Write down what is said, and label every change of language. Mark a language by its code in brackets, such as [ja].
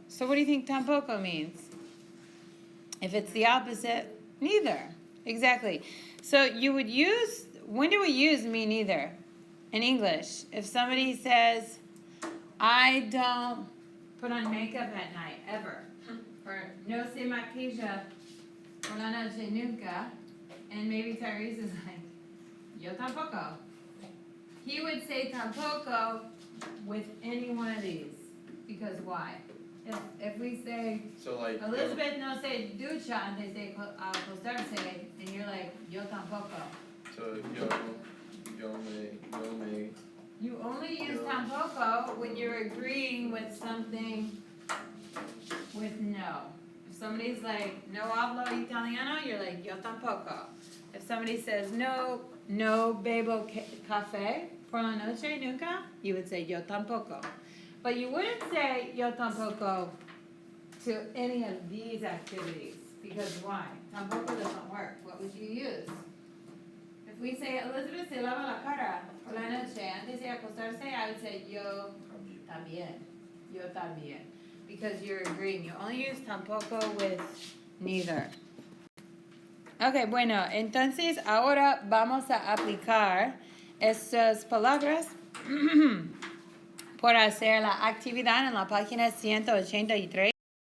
[en] So what do you think tampoco means? If it's the opposite, neither. Exactly. So you would use, when do we use me neither in English? If somebody says, I don't put on makeup at night, ever. [es] Or no se maquilla por la noche nunca. [en] And maybe Tyrese is like, [es] yo tampoco. [en] He would say tampoco with any one of these. Because why? If we say, So like, [es] Elizabeth no se ducha antes de acostarse, [en] and you're like, [es] yo tampoco. so yo me. [en] You only use [es] Yo. [en] tampoco when you're agreeing with something with no. If somebody's like, [es] no hablo italiano, [en] you're like, [es] yo tampoco. [en] If somebody says, [es] no bebo café por la noche nunca, [en] you would say, [es] yo tampoco. [en] But you wouldn't say, [es] yo tampoco [en] to any of these activities. Because why? Tampoco doesn't work. What would you use? If we say, Elizabeth [es] se lava la cara por la noche antes de acostarse, [en] I would say, [es] yo también. Yo también. [en] Because you're agreeing. You only use tampoco with neither. [es] Okay, bueno, entonces ahora vamos a aplicar estas palabras por hacer la actividad en la página 183.